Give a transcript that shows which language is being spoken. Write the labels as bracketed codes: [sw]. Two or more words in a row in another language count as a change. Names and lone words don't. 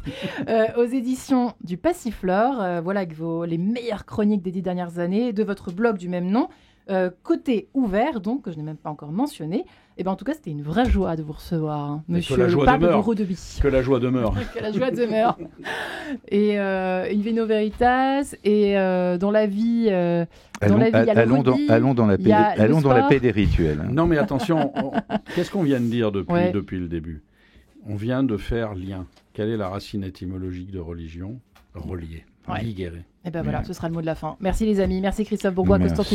[fr] Aux éditions du Passiflore, voilà les meilleures chroniques des 10 dernières années de votre blog du même nom. Côté ouvert, donc, que je n'ai même pas encore mentionné. Et ben en tout cas, c'était une vraie joie de vous recevoir, hein, monsieur le pape de Rodeby. Que la joie demeure. Que la joie demeure. Et [la] in vino veritas, [fr] et dans la vie... allons dans la paix des rituels. Non mais attention, qu'est-ce qu'on vient de dire depuis le début? On vient de faire lien. Quelle est la racine étymologique de religion? Relier. Liguer. Et ben voilà, ce sera le mot de la fin. Merci les amis, merci Christophe Bourgois, Constantinier.